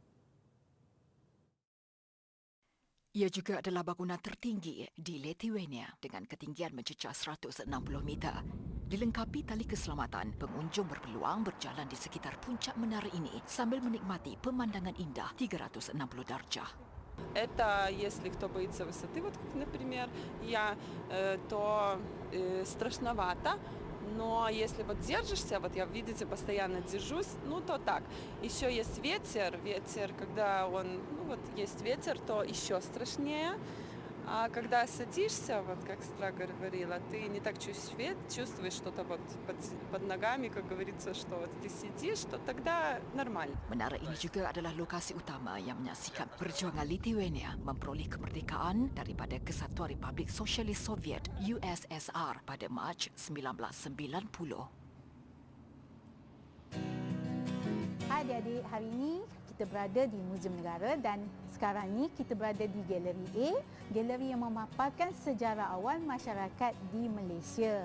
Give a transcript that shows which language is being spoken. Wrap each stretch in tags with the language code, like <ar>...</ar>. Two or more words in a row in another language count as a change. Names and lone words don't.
<ms>Ia juga adalah bangunan tertinggi di Lithuania dengan ketinggian mencecah 160 meter. Dilengkapi tali keselamatan, pengunjung berpeluang berjalan di sekitar puncak menara ini sambil menikmati pemandangan indah 360 darjah.</ms> <ru>Это если кто боится высоты, вот как, например, я, то страшновато. Но если вот держишься, вот я, видите, постоянно держусь, ну то так. Еще есть ветер, когда он, ну вот есть ветер, то еще страшнее. А когда садишься, вот как Стра говорила, ты не так чувствуешь что-то вот под ногами, как говорится, что вот ты сидишь, то тогда нормально.</ru> <ms>Menara ini juga adalah lokasi utama yang menyaksikan perjuangan Lithuania memperoleh kemerdekaan daripada Kesatuan Republik Sosialis Soviet USSR pada Mac 1990. Hai adik-adik, hari ini kita berada di Muzium Negara dan sekarang ni kita berada di Galeri A, galeri yang memaparkan sejarah awal masyarakat di Malaysia.</ms>